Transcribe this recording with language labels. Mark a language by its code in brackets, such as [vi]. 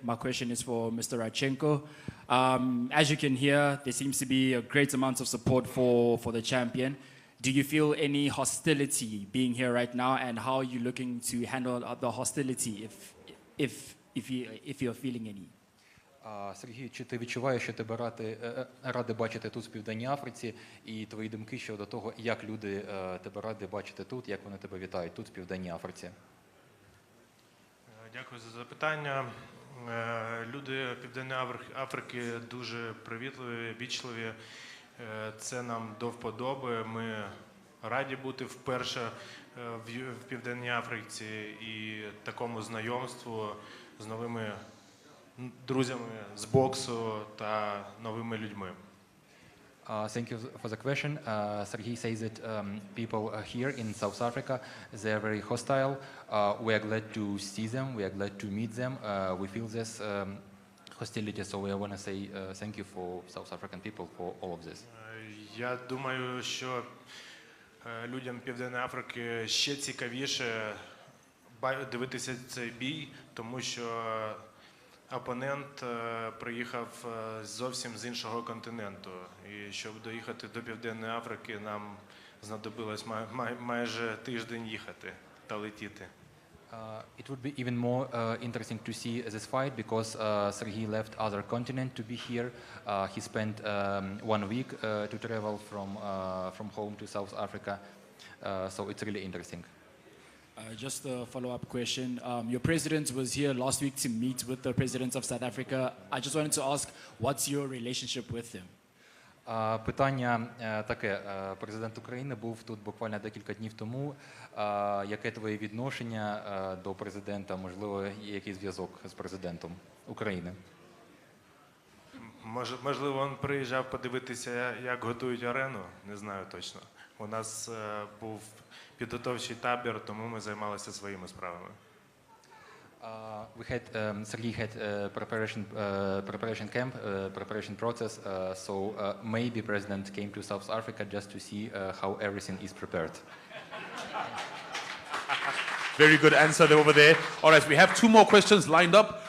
[en] My question is for Mr. Radchenko. As you can hear, there seems to be a great amount of support for the champion. Do you feel any hostility being here right now, and how are you looking to handle the hostility if you're feeling any? [uk] Сергій, чи ти відчуваєш, що тебе ради бачити тут в Південній Африці, і твої думки щодо того, як люди тебе раді бачити тут, як вони тебе вітають тут в Південній Африці? Дякую за запитання. Люди Південної Африки дуже привітливі, вічливі. Це нам до вподоби. Ми раді бути вперше в Південній Африці і такому знайомству з новими друзями з боксу та новими людьми. [en] Thank you for the question. Serhiy says that people here in South Africa, they are very hostile. We are glad to see them. We are glad to meet them. We feel this hostility, so we want to say thank you for South African people for all of this. [uk] Я думаю, що людям Південної Африки ще цікавіше дивитися цей бій, тому що опонент приїхав зовсім з іншого континенту. І щоб доїхати до Південної Африки, нам знадобилось майже тиждень їхати та летіти. [en] It would be even more interesting to see this fight because Serhiy left other continent to be here. He spent 1 week to travel from home to South Africa. So it's really interesting. Just a follow-up question. Your president was here last week to meet with the president of South Africa. I just wanted to ask, what's your relationship with him? [uk] Питання таке. Президент України був тут буквально декілька днів тому. Яке твоє відношення до президента? Можливо, є якийсь зв'язок з президентом України? Можливо, він приїжджав подивитися, як готують арену. Не знаю точно. У нас був підготовчий табір, тому ми займалися своїми справами. [en] Serhiy had preparation camp, preparation process. So maybe President came to South Africa just to see how everything is prepared. Very good answer over there. All right, we have 2 more questions lined up.